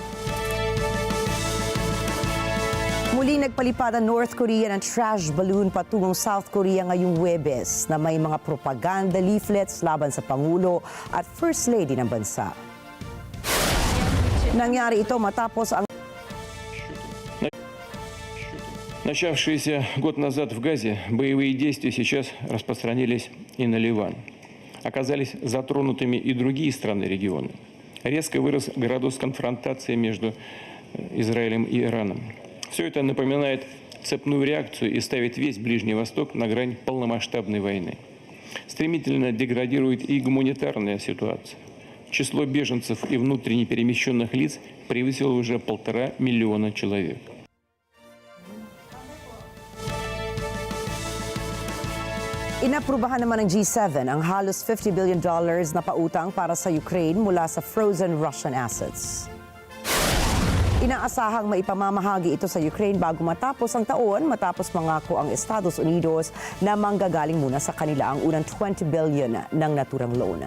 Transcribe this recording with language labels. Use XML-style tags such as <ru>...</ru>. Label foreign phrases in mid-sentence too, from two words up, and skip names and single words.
<tl>Muli nagpalipad ang North Korea ng</tl> <en>trash balloon</en> <tl>patungong South Korea ngayong Huwebes na may mga</tl> <en>propaganda leaflets</en> <tl>laban sa Pangulo at</tl> <en>First Lady</en> <tl>ng bansa. Nangyari ito matapos ang</tl> <ru>Начавшиеся год назад в Газе, боевые действия сейчас распространились и на Ливан. Оказались затронутыми и другие страны региона. Резко вырос градус конфронтации между Израилем и Ираном. Все это напоминает цепную реакцию и ставит весь Ближний Восток на грань полномасштабной войны. Стремительно деградирует и гуманитарная ситуация. Число беженцев и внутренне перемещенных лиц превысило уже 1,5 миллиона человек.</ru> <tl>Inaprubahan naman ng G7 ang halos $50 billion na pautang para sa Ukraine mula sa</tl> <en>frozen Russian assets.</en> <tl>Inaasahang maipamamahagi ito sa Ukraine bago matapos ang taon matapos mangako ang Estados Unidos na manggagaling muna sa kanila ang unang $20 billion ng naturang loan.</tl>